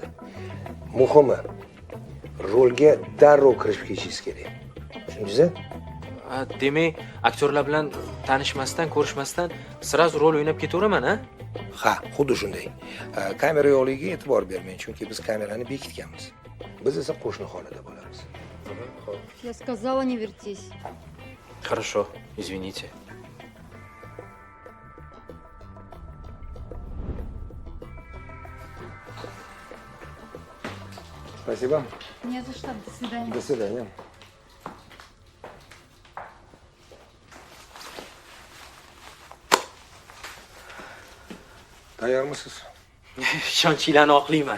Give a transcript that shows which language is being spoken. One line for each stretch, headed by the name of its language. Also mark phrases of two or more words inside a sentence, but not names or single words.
Uzbek: Muhimi, rolga darrov kirib ketishingiz kerak. Tushundingizmi? Demak, aktyorlar bilan tanishmasdan, ko'rishmasdan sirazu rol o'ynab ketaveramman, ha? Ha, xuddi shunday. Kamera yo'qligiga e'tibor bermang, chunki biz kamerani bekitganmiz. Biz esa qo'shni xonada bo'lamiz.
Russian: Я сказала, не вертись. Хорошо, извините. Спасибо. Не за что. До свидания. До свидания.
Uzbek: Tayyormisiz? Ishonchinglarni oqlayman.